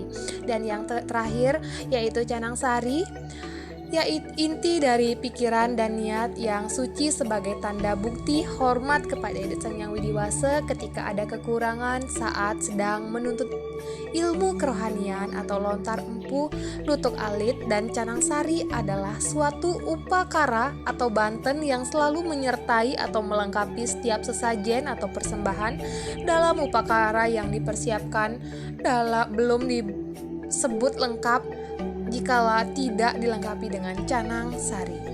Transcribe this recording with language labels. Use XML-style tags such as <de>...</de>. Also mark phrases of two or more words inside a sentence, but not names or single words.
<id>Dan yang terakhir yaitu canang sari, yaitu inti dari pikiran dan niat yang suci sebagai tanda bukti hormat kepada Ida Sang Hyang Widiwasa ketika ada kekurangan saat sedang menuntut ilmu kerohanian atau lontar empu nutuk alit. Dan canang sari adalah suatu upakara atau banten yang selalu menyertai atau melengkapi setiap sesajen atau persembahan dalam upakara yang dipersiapkan belum disebut lengkap jikalau tidak dilengkapi dengan canang sari.</id>